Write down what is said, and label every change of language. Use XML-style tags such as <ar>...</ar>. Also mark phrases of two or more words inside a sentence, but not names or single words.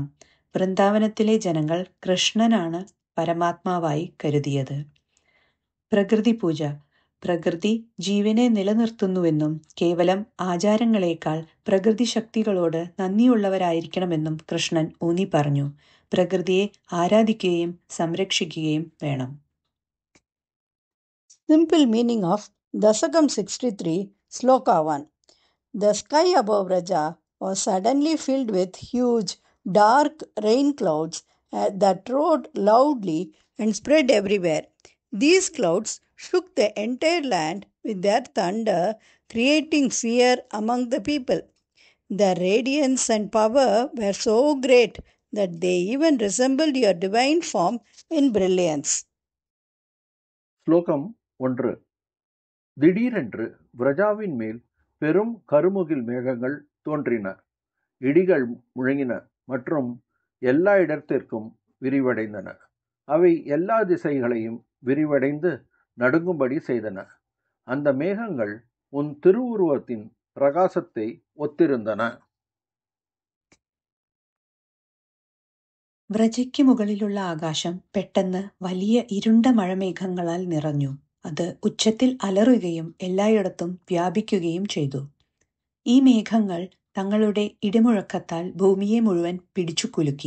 <ml>വൃന്ദാവനത്തിലെ ജനങ്ങൾ കൃഷ്ണനാണ് പരമാത്മാവായി കരുതിയത്. പ്രകൃതി പൂജ. പ്രകൃതി ജീവനെ നിലനിർത്തുന്നുവെന്നും കേവലം ആചാരങ്ങളേക്കാൾ പ്രകൃതി ശക്തികളോട് നന്ദിയുള്ളവരായിരിക്കണമെന്നും കൃഷ്ണൻ ഊന്നി പറഞ്ഞു. പ്രകൃതിയെ ആരാധിക്കുകയും സംരക്ഷിക്കുകയും വേണം.</ml> <en>Simple meaning of Dasakam 63, Sloka 1. The sky above Vraja was suddenly filled with huge, dark rain clouds that roared loudly and spread everywhere. These clouds shook the entire land with their thunder, creating fear among the people. Their radiance and power were so great that they even resembled your divine form in brilliance.</en> <ta>ஸ்லோகம் 1. திடீரென்று விரஜாவின் மேல் பெரும் கருமுகில் மேகங்கள் தோன்றின. இடிகள் முழங்கின மற்றும் எல்லா இடத்திற்கும் விரிவடைந்தன. அவை எல்லா திசைகளையும் விரிவடைந்து நடுங்கும்படி செய்தன. அந்த மேகங்கள் உன் திருவுருவத்தின் பிரகாசத்தை ஒத்திருந்தன.</ta> <ml>വ്രജയ്ക്ക് മുകളിലുള്ള ആകാശം പെട്ടെന്ന് വലിയ ഇരുണ്ട മഴമേഘങ്ങളാൽ നിറഞ്ഞു. അത് ഉച്ചത്തിൽ അലറുകയും എല്ലായിടത്തും വ്യാപിക്കുകയും ചെയ്തു. ഈ മേഘങ്ങൾ തങ്ങളുടെ ഇടിമുഴക്കത്താൽ ഭൂമിയെ മുഴുവൻ പിടിച്ചുകുലുക്കി.</ml>